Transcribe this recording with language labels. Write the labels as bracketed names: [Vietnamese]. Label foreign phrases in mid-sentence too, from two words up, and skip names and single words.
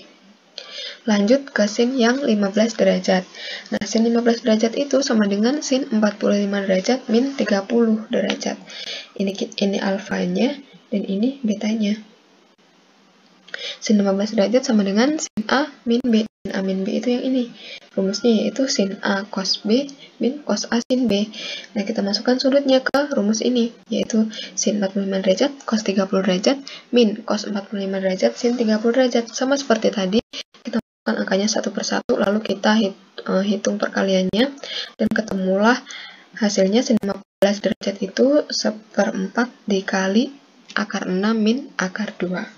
[Indonesian] Lanjut ke sin yang 15 derajat. Nah, sin 15 derajat itu sama dengan sin 45 derajat min 30 derajat. Ini alfanya dan ini betanya. Sin 15 derajat sama dengan sin A min B. Sin A min B itu yang ini. Rumusnya yaitu sin A cos B min cos A sin B. Nah, kita masukkan sudutnya ke rumus ini, yaitu sin 45 derajat cos 30 derajat min cos 45 derajat sin 30 derajat. Sama seperti tadi, kita masukkan angkanya satu per satu, lalu kita hitung perkaliannya, dan ketemulah hasilnya sin 15 derajat itu seperempat dikali akar 6 min akar 2.